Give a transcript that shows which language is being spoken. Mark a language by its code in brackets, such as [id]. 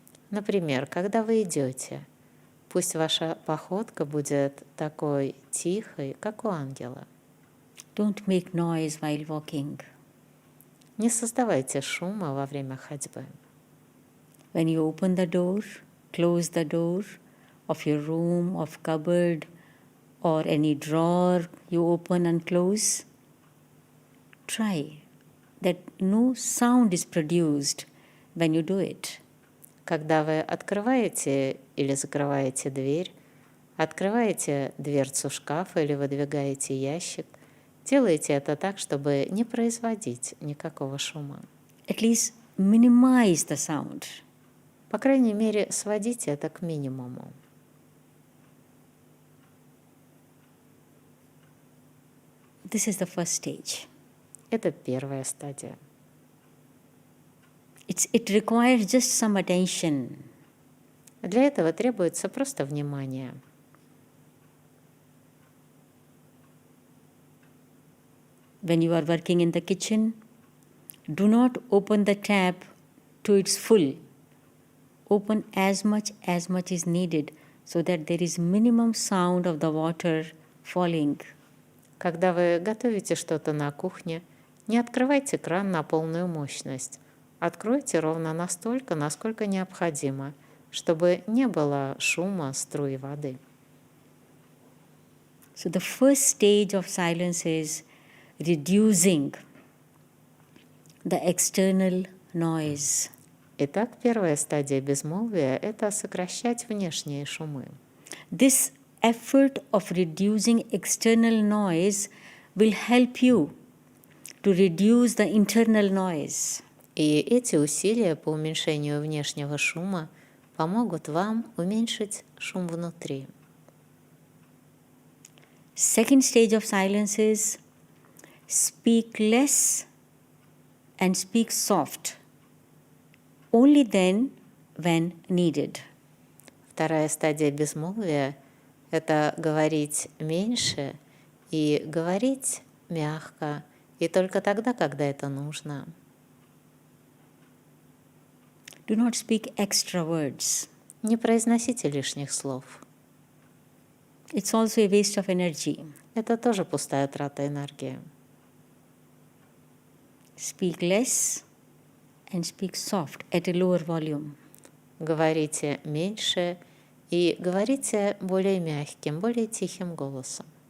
[ru] Например, когда вы идете, пусть ваша походка будет такой тихой, как у ангела. [en] Don't make noise while walking. [ru] Не создавайте шума во время ходьбы. [en] When you open the door, close the door of your room, of cupboard, or any drawer you open and close, try that no sound is produced when you do it. [ru] Когда вы открываете или закрываете дверь, открываете дверцу шкафа или выдвигаете ящик, делайте это так, чтобы не производить никакого шума. [en] At least minimize the sound. [ru] По крайней мере, сводите это к минимуму. [en] This is the first stage. [ru] Это первая стадия. [en] It requires just some attention. [ru] Для этого требуется просто внимание. [en] When you are working in the kitchen, do not open the tap to its full. Open as much is needed so that there is minimum sound of the water falling. [ru] Когда вы готовите что-то на кухне, не открывайте кран на полную мощность. Откройте ровно настолько, насколько необходимо, чтобы не было шума струи воды. [en] So the first stage of silence is reducing the external noise. [ru] Итак, первая стадия безмолвия – это сокращать внешние шумы. [en] This effort of reducing external noise will help you to reduce the internal noise. [ru] И эти усилия по уменьшению внешнего шума помогут вам уменьшить шум внутри. [en] Second stage of silence is speak less and speak soft, only then when needed. [ru] Вторая стадия безмолвия – это говорить меньше и говорить мягко, и только тогда, когда это нужно. [en] Do not speak extra words. [ru] Не произносите лишних слов. [en] It's also a waste of energy. [ru] Это тоже пустая трата энергии. [en] Speak less and speak soft at a lower volume. [ru] Говорите меньше и говорите более мягким, более тихим голосом.